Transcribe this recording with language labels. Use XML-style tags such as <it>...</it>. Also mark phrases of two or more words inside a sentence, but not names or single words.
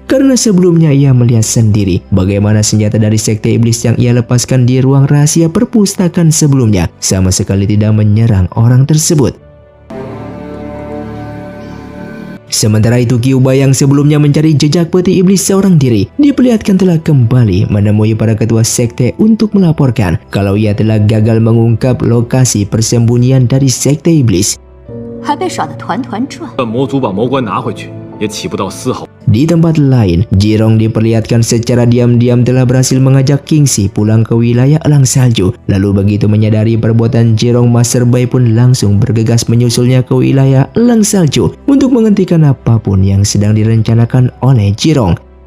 <id>Karena sebelumnya ia melihat sendiri bagaimana senjata dari Sekte Iblis yang ia lepaskan di ruang rahasia perpustakaan sebelumnya sama sekali tidak menyerang orang tersebut. Sementara itu Kyuuba yang sebelumnya mencari jejak peti iblis seorang diri diperlihatkan telah kembali menemui para ketua sekte untuk melaporkan kalau ia telah gagal mengungkap lokasi persembunyian dari sekte iblis.</id> <zh>还被耍得团团转。魔族把魔棺拿回去，也起不到丝毫。</zh> <id>Di tempat lain, Jirong diperlihatkan secara diam-diam telah berhasil mengajak Kingxi pulang ke wilayah Elang Salju. Lalu begitu menyadari perbuatan Jirong, Master Bai pun langsung bergegas menyusulnya ke wilayah Elang Salju untuk menghentikan apapun yang sedang direncanakan oleh Jirong.</id>